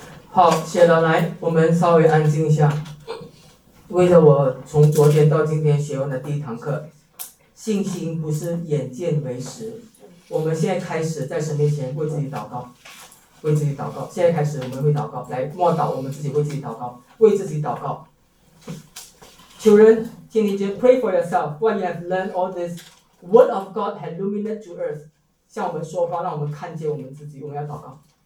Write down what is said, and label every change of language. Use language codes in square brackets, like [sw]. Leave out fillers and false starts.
[zh] 好，写了，来，我们稍微安静一下，为了我从昨天到今天学完的第一堂课，信心不是眼见为实，我们现在开始在神面前为自己祷告，为自己祷告，现在开始我们会祷告，来默祷，我们自己为自己祷告，为自己祷告。 [en] Children, teenager, pray for yourself. What you have learned, all this word of God has illuminated to earth. [zh] 向我们说话，让我们看见我们自己，我们要祷告。